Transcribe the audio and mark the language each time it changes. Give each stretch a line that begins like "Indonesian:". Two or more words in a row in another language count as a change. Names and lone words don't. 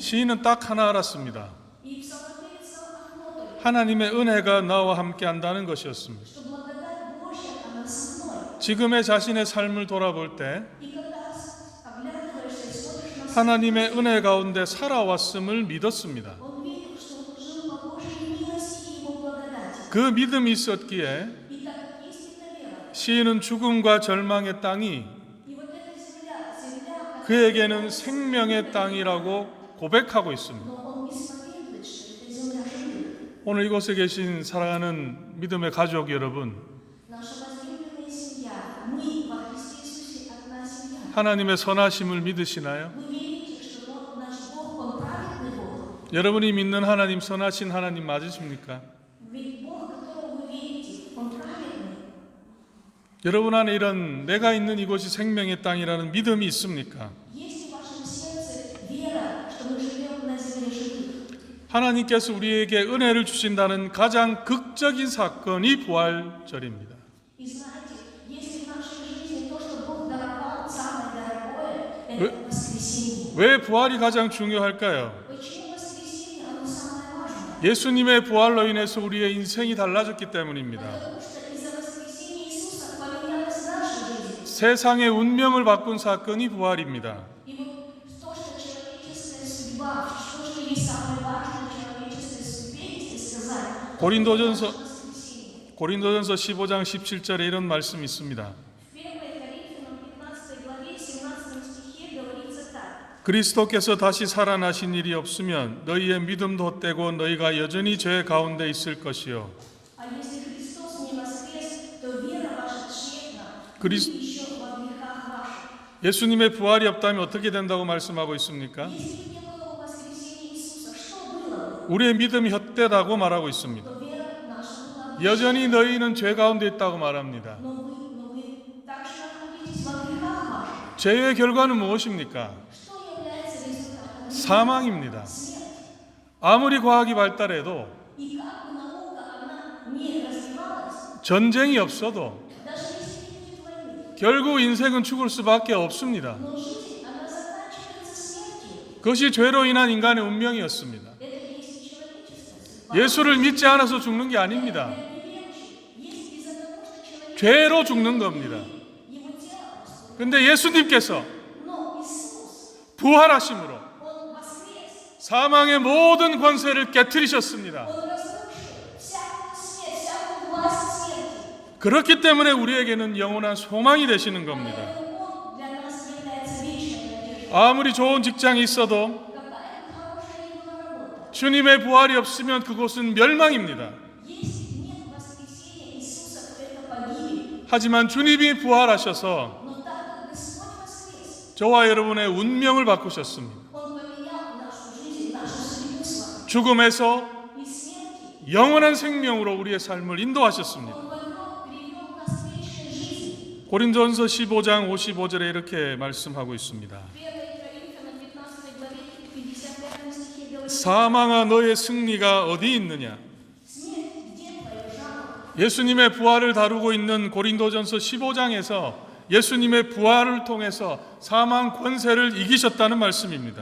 Korean: 시인은 딱 하나 알았습니다.
Russian: И псалмопевец знал одно только,
Korean: 하나님의 은혜가 나와 함께 한다는 것이었습니다.
Russian: что благодать Божья, она со мной.
Korean: 지금의 자신의 삶을 돌아볼 때
Russian: И когда оглядываешься и смотришь на себя,
Korean: 하나님의 은혜 가운데 살아왔음을 믿었습니다.
Russian: он видел, что он жил по Божьей милости и его благодати.
Korean: 그 믿음이 있었기에
Russian: И так как есть эта вера,
Korean: 시인은 죽음과 절망의 땅이
Russian: и вот эта земля,
Korean: 그에게는 생명의 땅이라고 고백하고 있습니다.
Russian: но он исповедует, что это земля живых.
Korean: 오늘 이곳에 계신 사랑하는 믿음의 가족 여러분,
Russian: Наша возлюбленная семья, мы во Христе Иисусе одна семья.
Korean: 하나님의 선하심을 믿으시나요?
Russian: Вы верите, что наш Бог, Он праведный Бог?
Korean: 여러분이 믿는 하나님, 선하신 하나님 맞으십니까?
Russian: Ведь Бог, которого вы верите, Он праведный.
Korean: 여러분 안에 이런 내가 있는 이곳이 생명의 땅이라는 믿음이 있습니까?
Russian: Есть ли в вашем сердце вера, что мы живем на земле живых?
Korean: 하나님께서 우리에게 은혜를 주신다는 가장 극적인 사건이 부활절입니다.
Russian: И знаете, если в нашей жизни то, что Бог даровал, самое дорогое, это воскресенье.
Korean: 왜 부활이 가장 중요할까요?
Russian: Почему воскресенье, оно самое важное?
Korean: 예수님의 부활로 인해서 우리의 인생이 달라졌기 때문입니다.
Russian: Потому что из-за воскресения Иисуса поменялась наша жизнь.
Korean: 세상의 운명을 바꾼 사건이 부활입니다.
Russian: И вот то, что человеческая судьба, то, что есть самое важное человеческой судьбе, если сказать,
Korean: 고린도전서
Russian: воскресенье.
Korean: 고린도전서 15장 17절에 이런 말씀이 있습니다.
Russian: В 1 Коринфянам 15 главе 17 стихе говорится так:
Korean: 그리스도께서 다시 살아나신 일이 없으면 너희의 믿음도 헛되고 너희가 여전히 죄 가운데 있을 것이요.
Russian: «А если Христос не воскрес, то вера ваша тщетна, вы
Korean: 그리스-
Russian: еще во грехах ваших».
Korean: 예수님의 부활이 없다면 어떻게 된다고 말씀하고 있습니까?
Russian: Если бы не было воскресения Иисуса, что было бы?
Korean: 우리의 믿음이 헛되다고 말하고 있습니다.
Russian: То вера наша
Korean: 여전히 너희는 죄 가운데 있다고 말합니다.
Russian: но вы также находитесь во грехах ваших.
Korean: 죄의 결과는 무엇입니까?
Russian: Что является результатом?
Korean: 사망입니다.
Russian: Смерть.
Korean: 아무리 과학이 발달해도
Russian: И как бы наука, она не развивалась,
Korean: 전쟁이 없어도
Russian: даже если не будет войны,
Korean: 결국 인생은 죽을 수밖에 없습니다.
Russian: но жизнь, она заканчивается смертью.
Korean: 그것이 죄로 인한 인간의 운명이었습니다.
Russian: Это есть человеческая судьба.
Korean: 예수를 믿지 않아서 죽는 게 아닙니다.
Russian: Неверующий есть из-за того, что человек
Korean: 죄로 죽는 겁니다.
Russian: его тело распутано.
Korean: 근데 예수님께서
Russian: Но Иисус,
Korean: 부활하심으로
Russian: Он воскрес,
Korean: 사망의 모든 권세를 깨뜨리셨습니다.
Russian: Он разрушил всякую смерть, всякую власть смерти.
Korean: 그렇기 때문에 우리에게는 영원한 소망이 되시는 겁니다.
Russian: Поэтому Он для нас является вечной надеждой.
Korean: 아무리 좋은 직장이 있어도
Russian: Какая бы хорошая ни была работа,
Korean: 주님의 부활이 없으면 그곳은 멸망입니다.
Russian: если нет воскресения Иисуса, то это погибель.
Korean: 하지만 주님이 부활하셔서
Russian: Но так как Господь воскрес,
Korean: 저와 여러분의 운명을 바꾸셨습니다.
Russian: Он поменял нашу жизнь, нашу судьбу с вами.
Korean: 죽음에서
Russian: И смерти
Korean: 영원한 생명으로 우리의 삶을 인도하셨습니다.
Russian: Он привел нас к вечной жизни.
Korean: 고린도전서 15장 55절에 이렇게 말씀하고 있습니다.
Russian: 1 Коринфянам 15 главе 55 стихе говорит:
Korean: 사망아 너의 승리가 어디 있느냐?
Russian: Смерть, где твое жало?
Korean: 예수님의 부활을 다루고 있는 고린도전서 15장에서 예수님의 부활을 통해서 사망 권세를 이기셨다는 말씀입니다.